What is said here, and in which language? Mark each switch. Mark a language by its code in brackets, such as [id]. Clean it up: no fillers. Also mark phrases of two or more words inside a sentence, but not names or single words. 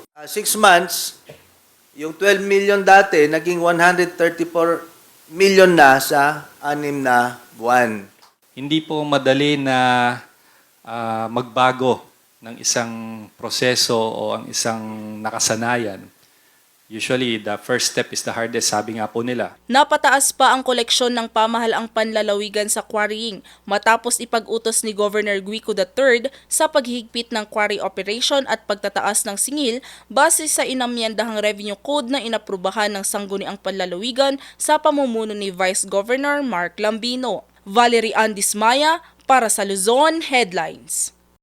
[en] 6 months, [tl] yung 12 million dati, naging 134 million na sa 6 na buwan. Hindi po madali na magbago ng isang proseso o ang isang nakasanayan. [en] Usually, the first step is the hardest, [tl] sabi nga po nila. Napataas pa ang koleksyon ng pamahalaang panlalawigan sa quarrying matapos ipag-utos ni Governor Guico III sa paghihigpit ng [en] quarry operation [tl] at pagtataas ng singil base sa inamyendahang [en] revenue code [tl] na inaprubahan ng sangguniang panlalawigan sa pamumuno ni Vice Governor Mark Lambino. Valerie Ann Dismaya para sa Luzon Headlines.